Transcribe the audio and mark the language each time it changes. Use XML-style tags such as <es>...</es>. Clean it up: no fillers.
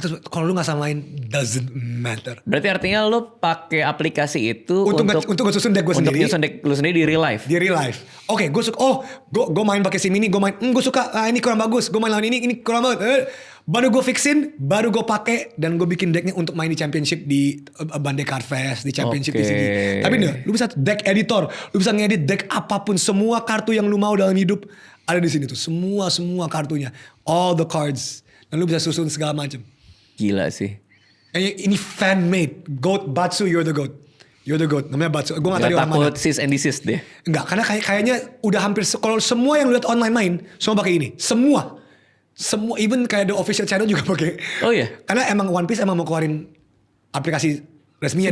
<id>Kalau lu nggak samain</id> <en>doesn't matter.</en> <id>Berarti artinya lo pakai aplikasi itu Untuk susun deck gue sendiri. Untuk nyusun deck lo sendiri di real life? Di real life. Oke, gue suka. Gue main pakai sim ini. Gue main. Gue suka. Ini kurang bagus. Gue main lawan ini kurang banget. Baru gue fixin. Baru gue pakai dan gue bikin decknya untuk main di championship di Bandai Card Fest, di championship di sini. Tapi nih, lu bisa deck editor. Lu bisa ngedit deck apapun. Semua kartu yang lu mau dalam hidup ada di sini tuh. Semua kartunya.</id> <en>All the cards.</en> <id>Dan lu bisa susun segala macam. Gila sih. Ini fan made.</id> <en>GOAT Batsu, you're the GOAT. You're the GOAT.</en> <id>Namanya Batsu. Gue gak tahu Gak di orang mana. takut cease and desist deh? Enggak, karena kayaknya udah hampir kalau semua yang lu lihat online main semua pakai ini. Semua,</id> <en>even</en> <id>kayak</id> <en>the official channel</en> <id>juga pakai. Oh iya? Karena emang One Piece emang mau keluarin aplikasi resminya</id>